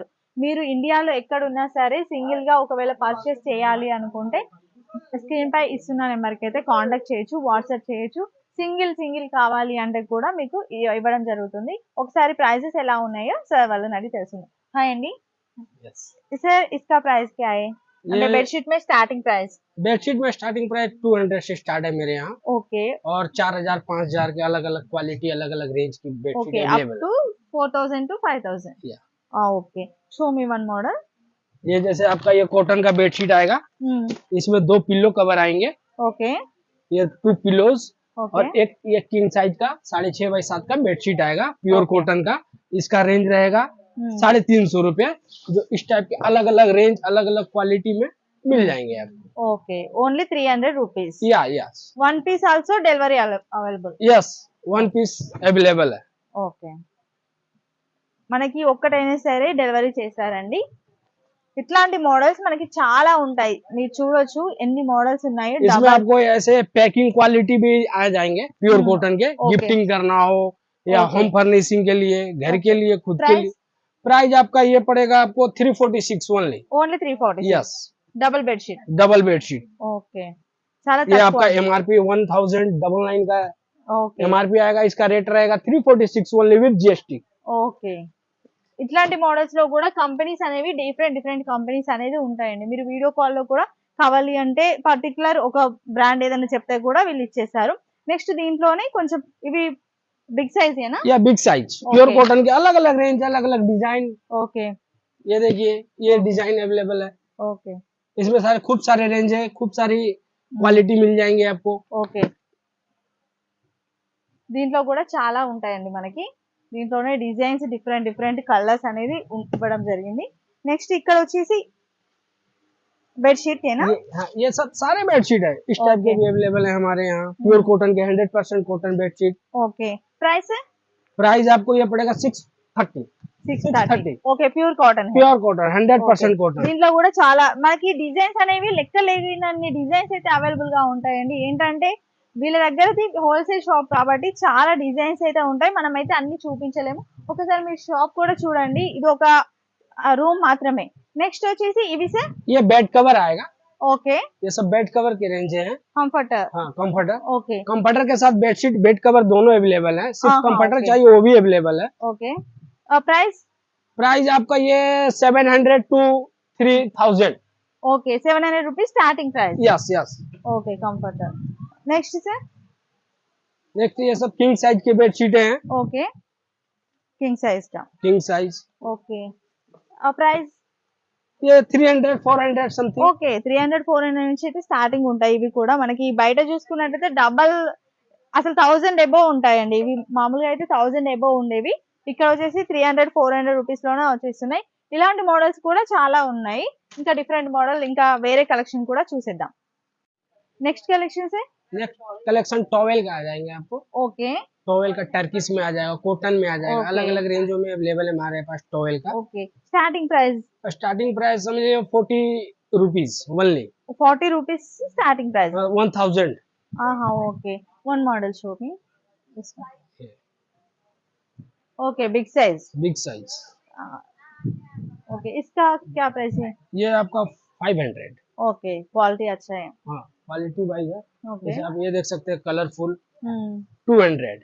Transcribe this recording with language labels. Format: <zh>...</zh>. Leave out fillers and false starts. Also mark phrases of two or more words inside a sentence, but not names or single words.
<te>మీరు ఇండియాలో ఎక్కడ ఉన్నా సరే సింగిల్ గా ఒకవేళ పర్చేస్ చేయాలి అనుకుంటే స్క్రీన్ పై ఇస్తున్న నెంబర్కి అయితే కాంటాక్ట్ చేయొచ్చు, వాట్సాప్ చేయొచ్చు. సింగిల్ కావాలి అంటే కూడా మీకు ఇవ్వడం జరుగుతుంది. ఒకసారి ప్రైజెస్ ఎలా ఉన్నాయో సార్ వాళ్ళని అడిగి తెలుసుకుందాం. హాయ్ అండి.</te> <hi>सर इसका प्राइस क्या है? बेडशीट में</hi> <en>starting price?</en> <hi>बेडशीट में</hi> <en>starting price</en> <hi>200 से स्टार्ट है मेरे यहाँ। ओके और 4000 5000 के अलग अलग क्वालिटी अलग अलग रेंज की बेडशीट</hi> <en>okay, up</en> <hi>अवेलेबल</hi> <en>to 4000 to 5000. okay, show me one model.</en> <hi>ये जैसे आपका ये कॉटन का बेडशीट आएगा, इसमें 2</hi> <en>pillow cover</en> <hi>आएंगे।</hi> <en>ओके,</en> <hi>ये 2 पिलोज</hi> <en>ओके,</en> <hi>और एक</hi> <en>king size</en> <hi>का 6.5x7 का बेडशीट आएगा प्योर</hi> <en>Okay.</en> <hi>कॉटन का। इसका रेंज रहेगा 350 रुपए। जो इस टाइप के अलग अलग रेंज अलग अलग क्वालिटी में मिल जाएंगे आपको।</hi> <en>okay, only 300 rupees. यस One piece also delivery available. yes 1 piece available</en> <hi>है।</hi> <te>ఓకే, మనకి ఒక్కటైనా సరే డెలివరీ చేస్తారండి. ఇట్లాంటి మోడల్స్ మనకి చాలా ఉంటాయి. మీరు చూడొచ్చు ఎన్ని మోడల్స్ ఉన్నాయో.</te> <hi>इसमें आपको ऐसे</hi> <en>packing quality</en> <hi>भी आ जाएंगे प्योर कॉटन के।</hi> <en>Okay.</en> <hi>गिफ्टिंग करना हो या</hi> <en>Okay. home furnishing</en> <hi>के लिए, घर के लिए, खुद के</hi> <en>Price?</en> <hi>लिए। प्राइस आपका ये पड़ेगा आपको 346 ओनली।</hi> <en>ఓన్లీ 340. यस double bedsheet. double bedsheet.</en> <te>ఓకే, చాలా</te> <hi>ये</hi> <te>తక్కువ.</te> <hi>आपका MRP 1099 का</hi> <te>ఓకే,</te> <hi>MRP आएगा। इसका रेट रहेगा 346 ओनली</hi> <en>with GST.</en> <te>ఓకే. ఇట్లాంటి మోడల్స్ లో కూడా కంపెనీస్ అనేవి</te> <en>different companies</en> <te>అనేది ఉంటాయండి. మీరు వీడియో కాల్ లో కూడా కావాలి అంటే పర్టికులర్ ఒక బ్రాండ్ ఏదైనా చెప్తే కూడా వీళ్ళు ఇచ్చేస్తారు. నెక్స్ట్ దీంట్లోనే కొంచెం ఇవి</te> <en>big size</en> <te>ఏనా?</te> <hi>या बिग साइज प्योर</hi> <en>Okay.</en> <hi>कॉटन के अलग अलग रेंज अलग अलग डिजाइन।</hi> <te>ఓకే,</te> <hi>ये देखिए ये डिजाइन अवेलेबल है।</hi> <te>ఓకే,</te> <hi>इसमें सारे खूब सारे रेंज है, खूब सारी क्वालिटी मिल जाएंगे आपको।</hi> <te>ఓకే. దీంట్లో కూడా చాలా ఉంటాయండి మనకి. దీంట్లోనే డిజైన్స్</te> <en>different colors</en> <te>అనేది ఇవ్వడం జరిగింది. నెక్స్ట్ ఇక్కడ వచ్చేసి బెడ్షీట్ ఏనా?</te> <hi>हाँ, ये सब सारे बेडशीट है इस टाइप के</hi> <en>Okay.</en> <hi>भी अवेलेबल है हमारे यहाँ।</hi> <en>pure cotton</en> <hi>के 100%</hi> <en>cotton bedsheet.</en> <te>ఓకే, ప్రైస్</te> <hi>प्राइस आपको ये पड़ेगा 630। 630.</hi> <en>okay, pure cotton. pure cotton 100% cotton.</en> <te>దీంట్లో కూడా చాలా మనకి డిజైన్స్ అనేవి లెక్కలేనన్ని డిజైన్స్ అయితే అవైలబుల్ గా ఉంటాయండి. ఏంటంటే వీళ్ళ దగ్గరది</te> <en>wholesale shop</en> <te>కాబట్టి చాలా డిజైన్స్ అయితే ఉంటాయి. మనం అయితే అన్ని చూపించలేము. ఒకసారి మీరు షాప్ కూడా చూడండి. ఇది ఒక రూమ్ మాత్రమే. నెక్స్ట్ వచ్చేసి ఇవి సార్.</te> <hi>ये बेड कवर आएगा।</hi> <te>ఓకే,</te> <hi>ये सब</hi> <en>bed cover</en> <hi>के रेंज है।</hi> <te>కంఫర్టర్.</te> <hi>हाँ कंफर्टर।</hi> <te>ఓకే,</te> <hi>कंफर्टर के साथ</hi> <en>bedsheet bed cover</en> <hi>दोनों अवेलेबल है। सिर्फ हाँ, कंफर्टर</hi> <en>okay.</en> <hi>चाहिए वो भी अवेलेबल है।</hi> <te>ఓకే. ప్రైస్?</te> <hi>प्राइस आपका ये 700 to 3000।</hi> <en>okay, 700 rupees starting price. yes yes.</en> <te>ఓకే, కంఫర్టర్. నెక్స్ట్ సార్.</te> <hi>नेक्स्ट ये सब</hi> <en>king size</en> <hi>के बेडशीट हैं।</hi> <en>okay, king size</en> <hi>కా.</hi> <en>king size</en> <te>ఓకే, ప్రైస్?</te> <hi>ये 300 400 समथिंग।</hi> <te>ఓకే, 300 400 నుంచి అయితే స్టార్టింగ్ ఉంటాయి. ఇవి కూడా మనకి బయట చూసుకున్నట్టయితే డబల్ అసలు 1000 ఎబో ఉంటాయండి. ఇవి మామూలుగా అయితే 1000 ఎబో ఉండేవి. ఇక్కడ వచ్చేసి 300 400 రూపీస్ లోనే వచ్చేస్తున్నాయి. ఇలాంటి మోడల్స్ కూడా చాలా ఉన్నాయి. ఇంకా</te> <en>different model,</en> <te>ఇంకా వేరే కలెక్షన్ కూడా చూసేద్దాం.</te> <en>next collections</en> <hi>नेक्स्ट कलेक्शन टॉवेल का आ जाएंगे आपको।</hi> <te>ఓకే,</te> <hi>टॉवेल का टर्किश में आ जाएगा, कॉटन में आ जाएगा,</hi> <en>Okay.</en> <hi>अलग अलग रेंजों में अवेलेबल है हमारे पास टॉवेल का।</hi> <en>okay starting price starting price</en> <hi>समझिए 40</hi> <en>rupees only, 40 rupees starting price</en> <hi>1000।</hi> <en>aha okay one model show me okay big size big size</en> <hi>ओके इसका क्या प्राइस है ये आपका 500। ओके क्वालिटी अच्छा है हाँ</hi> <en>quality wise</en> <hi>है।</hi> <en>ओके</en> <hi>जैसे आप ये देख सकते हैं कलरफुल हम्म 200।</hi>